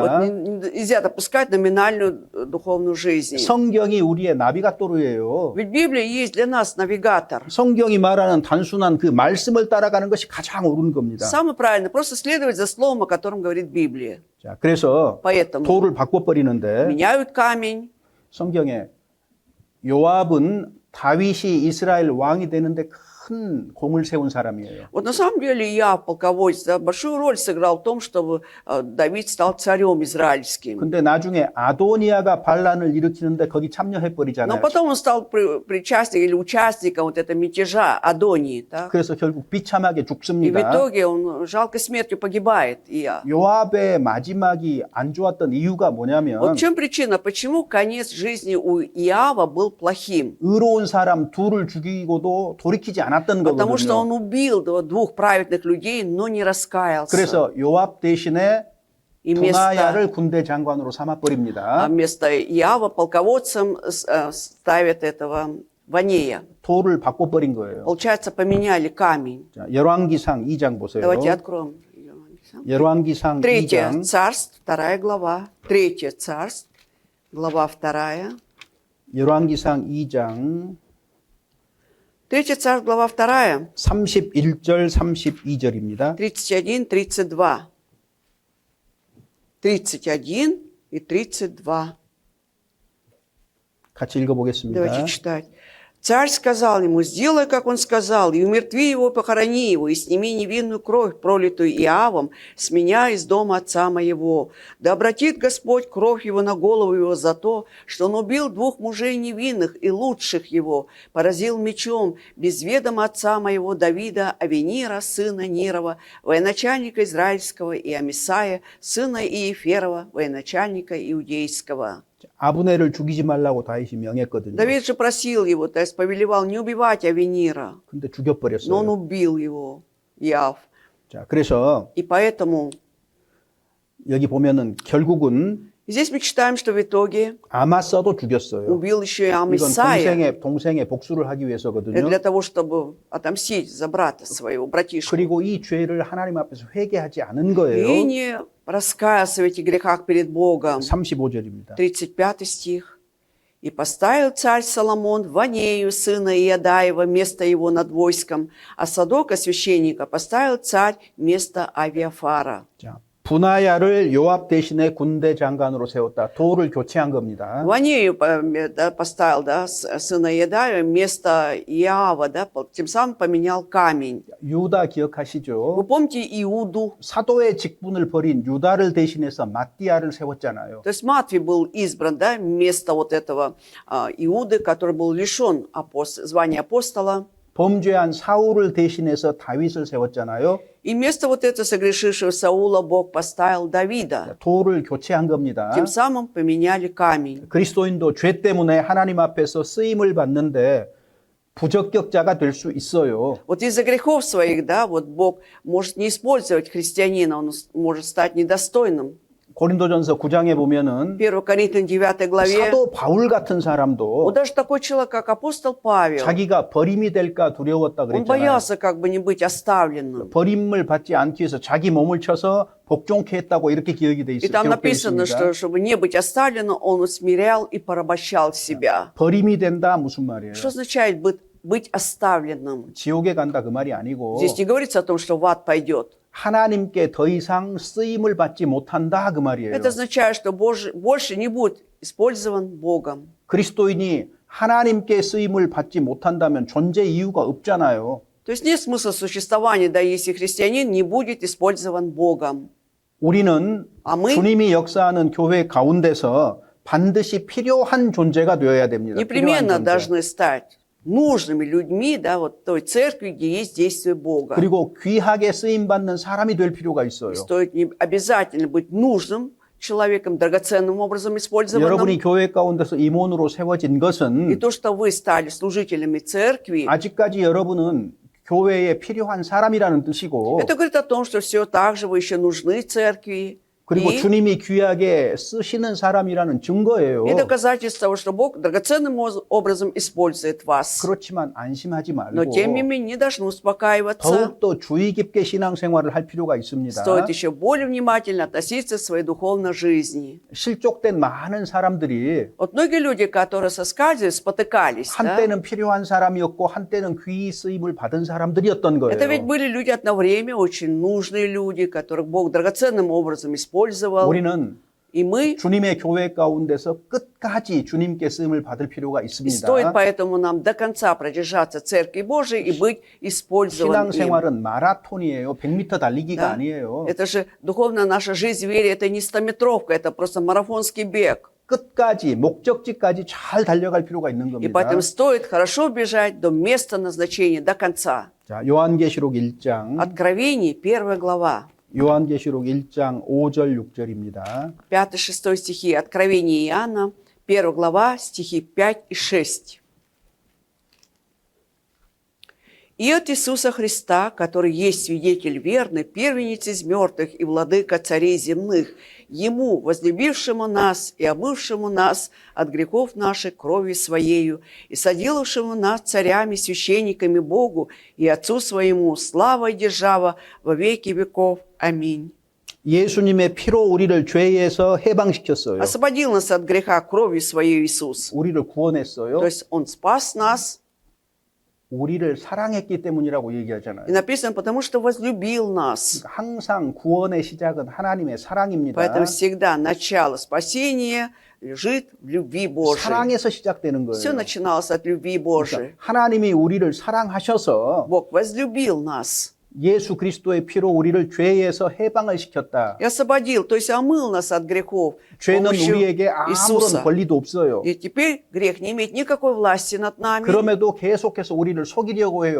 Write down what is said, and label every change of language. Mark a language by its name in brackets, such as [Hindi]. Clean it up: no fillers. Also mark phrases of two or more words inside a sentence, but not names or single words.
[Russian] Вот нельзя допускать номинальную духовную жизнь. [Korean] 성경이 우리의 나비가토르예요. [Russian] Ведь Библия есть для нас навигатор. [Korean] 성경이 말하는 단순한 그 말씀을 따라가는 것이 가장 옳은 겁니다. [Russian] Самое правильное, просто следовать за словом, о котором говорит Библия. [Korean] 자, 그래서 [Russian] Поэтому [Korean] 돌을 바꿔버리는데 [Russian] меняют камень. [Korean] 성경에 요압은 다윗이 이스라엘 왕이 되는데 큰 공을 세운 사람이에요. [Russian] Вот на самом деле я, полководец, да, большую роль сыграл в том, чтобы Давид стал царем израильским. [Korean] 근데 나중에 아도니아가 반란을 일으키는데 거기 참여해 [Russian] Но [Korean] 버리잖아요. [Russian] потом он стал причастником или участником вот этого мятежа Адонии. Так? [Korean] 그래서 결국 비참하게 [Russian] И в [Korean] 죽습니다. [Russian] итоге он жалкой смертью погибает. [Korean] 요압의 마지막이 안 좋았던 이유가 [Russian] Вот [Korean] 뭐냐면 [Russian] в чем причина, почему конец жизни у Иава был плохим? [Korean] 의로운 사람 둘을 죽이고도 돌이키지 않았던 [Russian] Потому что [Korean] 거거든요. [Russian] он убил двух праведных людей, но не раскаялся. [Korean] 그래서 요압 대신에 [Russian] И [Korean] 도나야를 군대 장관으로 삼아버립니다. [Russian] вместо Иава полководцем ставят этого Ванея. [Korean] 돌을 바꿔버린 거예요. [Russian] Получается, поменяли камень. [Korean] 자, 열왕기상 2장 보세요. [Russian] Давайте откроем. [Korean] 열왕기상 [Russian] Третье [Korean] 2장 [Russian] царств, 2 глава. Третье царств, глава 2. [Korean] 열왕기상 2장 [Russian] Третье царств, глава 2. [Korean] 31절 32절입니다. [Russian] 31, 32. 31 и 32. [Korean] 같이 읽어보겠습니다. [Russian] Давайте читать. Царь сказал ему: сделай, как он сказал, и умертви его, похорони его, и сними невинную кровь, пролитую Иавом, с меня из дома отца моего. Да обратит Господь кровь его на голову его за то, что он убил двух мужей невинных и лучших его, поразил мечом без ведома отца моего Давида, Авенира, сына Нирова, военачальника израильского, и Амисая, сына Иеферова, военачальника иудейского. [Korean] 아브넬을 죽이지 말라고 다윗이 명했거든요. [Russian] Давид же просил его, то есть повелевал не убивать Авенира, [Korean] 근데 [Russian] но он [Korean] 죽여버렸어요. [Russian] убил его, Иав. [Korean] 자, 그래서 [Russian] И поэтому [Korean] 여기 보면은 결국은 [Russian] здесь мы читаем, что в итоге [Korean] 아마사도 죽였어요. [Russian] убил еще и [Korean] 이건 [Russian] Амисая [Korean] 동생의 복수를 하기 위해서거든요. [Russian] для того, чтобы отомстить за брата своего, братишку. [Korean] 그리고 이 죄를 하나님 앞에서 회개하지 않은 [Russian] И [Korean] 거예요. [Russian] не раскаялся в этих грехах перед Богом. [Korean] 35절입니다. [Russian] 35 стих. «И поставил царь Соломон Ванею, сына Иадаева, место его над войском, а Садока, священника, поставил царь место Авиафара». [Korean] 자, 분하야를 요압 대신에 군대 장관으로 세웠다. 도를 교체한 겁니다. [Russian] Ванею поставил, да, сына Иадаева, место Иава, да, тем самым поменял камень. [Korean] 유다 [Russian] Вы [Korean] 기억하시죠? [Russian] помните Иуду? [Korean] 사도의 직분을 버린 유다를 대신해서 마띠아를 세웠잖아요. [Russian] То есть Матвей был избран, да, вместо вот этого Иуды, который был лишен звания апостола. [Korean] 범죄한 사울을 대신해서 다윗을 세웠잖아요. [Russian] И вместо вот этого согрешившего Саула Бог поставил Давида. [Korean] 도를 교체한 겁니다. [Russian] Тем самым поменяли камень. [Korean] 그리스도인도 죄 때문에 하나님 앞에서 쓰임을 받는데 부적격자가 될 수 있어요. [Russian] Вот из-за грехов своих, да, вот Бог может не использовать христианина, он может стать недостойным. [Korean] 고린도전서 9장에 보면은 [Russian] 1 Коринфянам 9 главе. [Korean] 사도 바울 같은 [Russian] Вот [Korean] 사람도 [Russian] даже такой человек, как апостол Павел, [Korean] 자기가 버림이 될까 두려웠다 [Russian] он [Korean] 그랬잖아요. [Russian] боялся как бы не быть оставленным. [Korean] 버림을 받지 않기 위해서 자기 몸을 쳐서 복종케 했다고 이렇게 기억이 돼 [Russian] И [Korean] 있어요. [Russian] там [Korean] 기록되어 [Russian] написано, что [Korean] 있습니다. [Russian] чтобы не быть оставленным, он усмирял и порабощал себя. [Korean] 버림이 된다 무슨 말이에요? [Russian] Что означает быть оставленным? [Korean] 지옥에 간다 그 말이 아니고 [Russian] Здесь не говорится о том, что в ад пойдет. [Korean] 하나님께 더 이상 쓰임을 받지 못한다 그 말이에요. [Russian] Это означает, что больше не будет использован Богом. [Korean] 그리스도인이 하나님께 쓰임을 받지 못한다면 존재 이유가 없잖아요. [Russian] То есть нет смысла существования, да, если христианин не будет использован Богом. [Korean] 우리는 [Russian] 아, мы? [Korean] 주님이 역사하는 교회 가운데서 반드시 필요한 존재가 되어야 됩니다. 필요한 [Russian] Непременно [Korean] 존재. [Russian] должны стать нужными людьми, да, вот той церкви, где есть действие Бога. [Korean] 그리고 귀하게 쓰임 받는 사람이 될 필요가 있어요. [Russian] Стоит не обязательно быть нужным человеком, драгоценным образом использованным. [Korean] 여러분이 교회 가운데서 임원으로 세워진 [Russian] И [Korean] 것은 [Russian] то, что вы стали служителями церкви, [Korean] 아직까지 여러분은 교회에 필요한 사람이라는 뜻이고 [Russian] это говорит о том, что все так же вы еще нужны церкви. [Korean] 그리고 [Russian] И [Korean] 주님이 귀하게 쓰시는 사람이라는 증거예요. [Russian] и доказательство того, что Бог драгоценным образом использует вас. [Korean] 그렇지만 안심하지 [Russian] Но тем не [Korean] 말고 [Russian] менее не должны успокаиваться. [Korean] 더욱더 주의 깊게 신앙생활을 할 필요가 있습니다. [Russian] Стоит еще более внимательно относиться к своей духовной жизни. [Korean] 실족된 많은 사람들이 [Russian] Вот многие люди, которые соскальзывали, спотыкались, да? [Korean] 한때는 필요한 사람이었고 한때는 귀히 쓰임을 받은 사람들이었던 [Russian] Это ведь [Korean] 거예요. [Russian] были люди одно время, очень нужные люди, которых Бог драгоценным образом использовал. [Korean] 우리는 [Russian] И мы, [Korean] 주님의 교회 가운데서 끝까지 주님께 쓰임을 받을 필요가 [Russian] и [Korean] 있습니다. [Russian] стоит поэтому нам до конца продержаться в Церкви Божией и быть использованным им. [Korean] 신앙생활은 마라톤이에요. 100m 달리기가 [Russian] Да. [Korean] 아니에요. [Russian] Это же духовная наша жизнь в вере, это не 100-метровка, это просто марафонский бег. [Korean] 끝까지 목적지까지 잘 달려갈 필요가 있는 [Russian] И [Korean] 겁니다. [Russian] поэтому стоит хорошо бежать до места назначения, до конца. [Korean] 자, 요한계시록 1장 [Russian] Откровение, 1 глава, [Korean] 요한계시록 1장 5절 6절입니다. [Russian] 5-6 стихи. Откровение Иоанна, 1 глава, стихи 5 и 6. «И от Иисуса Христа, который есть свидетель верный, первенец из мертвых и владыка царей земных, Ему, возлюбившему нас и омывшему нас от грехов наших кровью Своею, и соделавшему нас царями, священниками Богу и Отцу Своему, слава и держава во веки веков. Аминь». [Korean] 예수님의 피로 우리를 죄에서 해방시켰어요. [Russian] Освободил нас от греха кровью Своей Иисус. [Korean] 우리를 구원했어요. [Russian] То есть Он спас нас, [Korean] 우리를 사랑했기 때문이라고 [Russian] и [Korean] 얘기하잖아요. [Russian] написано, потому что возлюбил нас. [Korean] 항상 구원의 시작은 하나님의 사랑입니다. [Russian] Поэтому всегда начало спасения лежит в любви Божией. [Korean] 사랑에서 시작되는 [Russian] Все [Korean] 거예요. [Russian] начиналось от любви Божией. [Korean] 하나님이 우리를 사랑하셔서 [Russian] Бог возлюбил нас [Korean] 예수 그리스도의 피로 우리를 죄에서 해방을 시켰다. [Russian] и освободил, то есть омыл нас от грехов с [Korean] 죄는 [Russian] помощью [Korean] 우리에게 아무런 [Russian] Иисуса. [Korean] 권리도 없어요. [Russian] И теперь грех не имеет никакой власти над нами. [Korean] 그럼에도 계속해서 우리를 속이려고 해요.